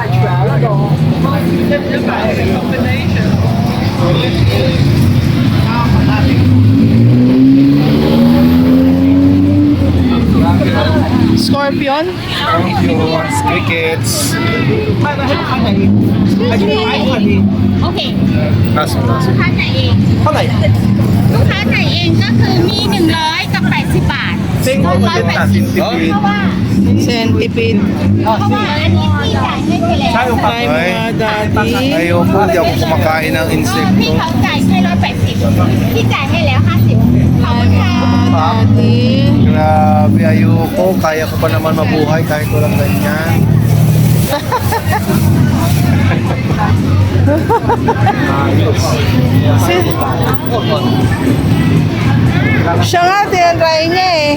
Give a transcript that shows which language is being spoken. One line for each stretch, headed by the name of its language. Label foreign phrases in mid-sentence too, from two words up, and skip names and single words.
English: Scorpion? Crickets. Okay.
Filipino: Kaso.
Thai: ลูกค้าจ่ายเอง เท่าไหร่ ลูกค้าจ่ายเองก็คือมี100กับ80 บาท Sing Không có phải xin Huh? เพราะว่า
English: Centipede.
Thai: เพราะว่าอันนี้พี่จ่ายให้ไปแล้ว
Filipino: Tayo pa. Ay, mga daddy. Ayoko, hindi ako kumakain ng
Thai: พี่
Filipino: insekto.
Thai: เขาจ่ายแค่180พี่จ่ายให้แล้ว50ขอบคุณค่ะ
Filipino: Daddy. Grabe, ayoko. Kaya ko pa naman mabuhay kahit walang ganyan. Siya nga, tinatry niya eh.